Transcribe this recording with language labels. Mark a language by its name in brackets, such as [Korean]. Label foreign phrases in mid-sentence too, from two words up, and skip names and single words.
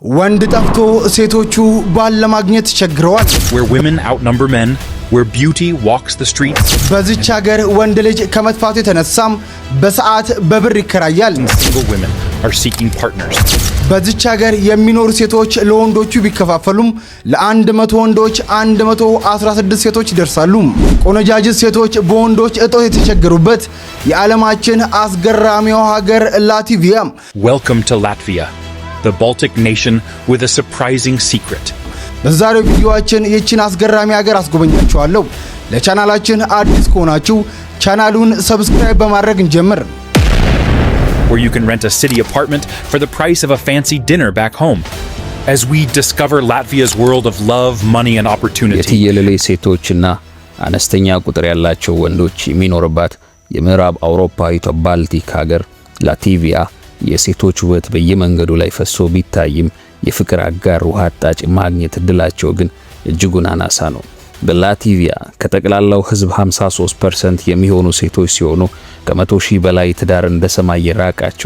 [Amharic] ወንድ ጠፍቶ ሴቶቹ ባል ለማግኘት ቸግረዋል። [English] Where women outnumber men, where beauty walks the streets. [Amharic] በዚች ሀገር ወንድ ልጅ ከመጥፋቱ የተነሳም በሰዓት በብር ይከራያል። [English] Single women are seeking partners. [Amharic] በዚች ሀገር የሚኖሩ ሴቶች ለወንዶቹ ቢከፋፈሉም ለ100 ወንዶች 116 ሴቶች ይደርሳሉ። ቆነጃጅት ሴቶች በወንዶች እጦት የተቸገሩበት የዓለማችን አስገራሚው ሀገር ላትቪያ። [English] Welcome to Latvia, the Baltic nation with a surprising secret. [Amharic] በዛሬው ቪዲዮአችን ይህችን አስገራሚ ሀገር አስጎበኛችኋለሁ። ለቻናላችን አዲስ ከሆናችሁ ቻናሉን ሰብስክራይብ በማድረግ እንጀምር። [English] Where you can rent a city apartment for the price of a fancy dinner back home. As we discover Latvia's world of love, money and opportunity. [Amharic] የትየለሌ ሴቶችና አነስተኛ ቁጥር ያላቸው ወንዶች የሚኖርባት የምዕራብ አውሮፓዊቷ ባልቲክ ሀገር ላትቪያ የሴቶች ውበት በየመንገዱ ላይ ፈሶ ቢታይም የፍቅር አጋር ውሃ አጣጭ ማግኘት እድላቸው ግን እጅጉን አናሳ ነው። በላትቪያ ከጠቅላላው ሕዝብ 53% የሚሆኑ ሴቶች ሲሆኑ ከ100 ሺህ በላይ ትዳር እንደ ሰማይ የራቃቸው